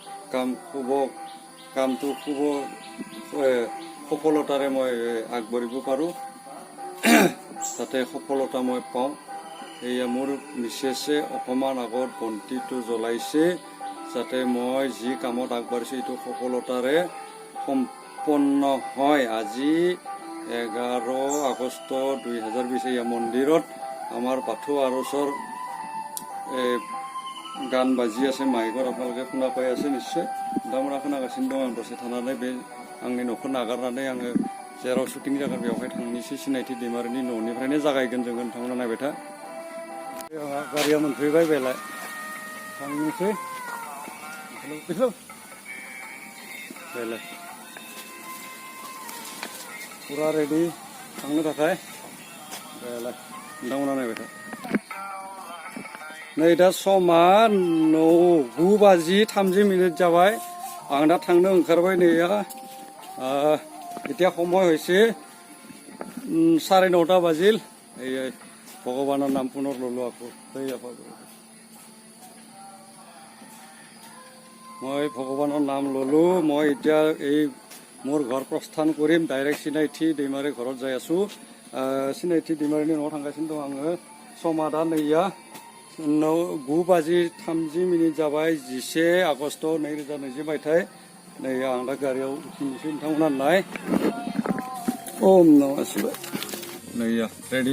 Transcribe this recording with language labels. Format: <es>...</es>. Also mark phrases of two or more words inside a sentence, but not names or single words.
<as>কামটো শুভ সফলতাৰে মই আগবাঢ়িব পাৰোঁ যাতে সফলতা মই পাওঁ এয়া মোৰ মিছেছে অকণমান আগত বন্তিটো জ্বলাইছে যাতে মই যি কামত আগবাঢ়িছোঁ এইটো সফলতাৰে সম্পন্ন হয় আজি 11 আগষ্ট 2020 এয়া মন্দিৰত আমাৰ বাথৌ আৰচৰ গান বাজি আছে মাইকৰ আপোনালোকে শুনা পাই আছে নিশ্চয়</as> <brx>नोंथांमोना खोनागासिनो दं आं दसे थानानै बे आंनि न'खौ नागारनानै आङो जेराव शुटिं जागोन बेवहाय थांनोसै सिनायथि दैमारिनि न'निफ्रायनो जागायगोन जोङो नोंथांमोना नायबाय था आंहा गारिया मोनफैबाय बेलाय थांनोसै बेलाय पुरा रेडि थांनो थाखाय बेलाय नोंथांमोना नायबाय था नै दा समा 9:30 जाबाय आं दा थांनो ओंखारबाय नैया</brx> <as>এতিয়া সময় হৈছে 9:30 বাজিল এই ভগৱানৰ নাম পুনৰ ললো আকৌ মই ভগৱানৰ নাম ললো মই এতিয়া এই মোৰ ঘৰ প্ৰস্থান কৰিম ডাইৰেক্ট চিনাইথি दैमारि ঘৰত যাই আছো চিনাইথি</as> <brx>दैमारिनि न'आव थांगासिनो दं आङो समा दा नैया 9:30 जाबाय 11 आगस्ट 2020 मायथाइ नै आं दा गारियाव उथिनोसै नोंथांमोना नाय</brx> <sa>ओम नमः शिवाय</sa> <brx>नैया रेडि</brx>